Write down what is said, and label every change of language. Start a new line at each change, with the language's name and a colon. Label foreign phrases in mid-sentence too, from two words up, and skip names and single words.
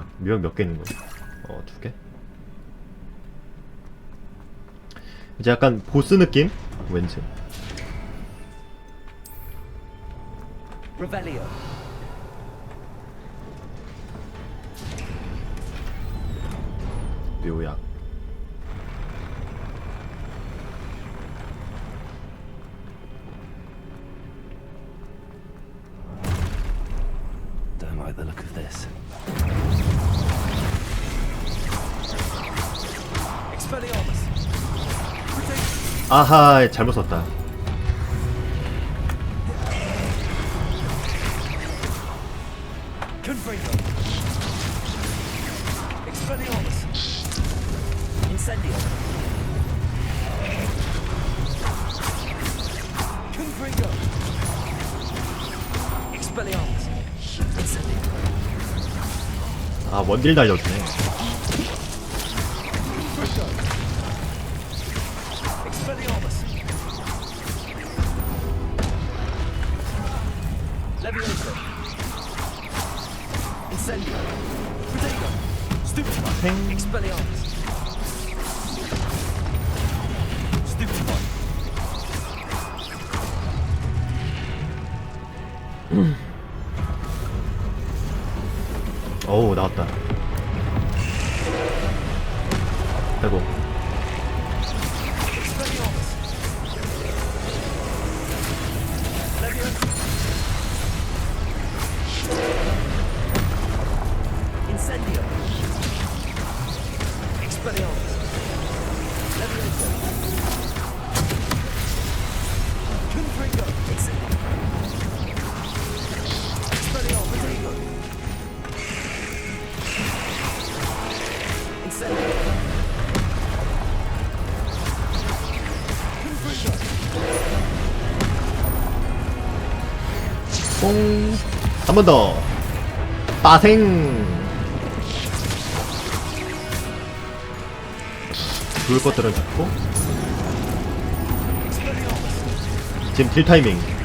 Korean: 묘약 몇 개 있는 거야? 2개? 이제 약간 보스 느낌? 왠지.
English: Revelio.
Korean: 묘약.
English: Don't like the look of this. Expelliarmus.
Korean: 아하, 잘못 썼다.
English: Confringo. Expelliarmus. Incendio. Confringo. Expelliarmus. Incendio.
Korean: 아, 원딜 날려주네.
English: Expelliarmus. Levioso. Incendio. Potato. Stupefy. Expelliarmus. Stupefy.
Korean: 어우, 나왔다. 아이고.
English: Expelliarmus. Levioso. Incendio. Expelliarmus. Levioso. Confringo. Incendio. Expelliarmus. Potato. Incendio. Confringo.
Korean: 뽕. 한 번 더. 빠생. 죽을 것들은 잡고. 지금 딜 타이밍.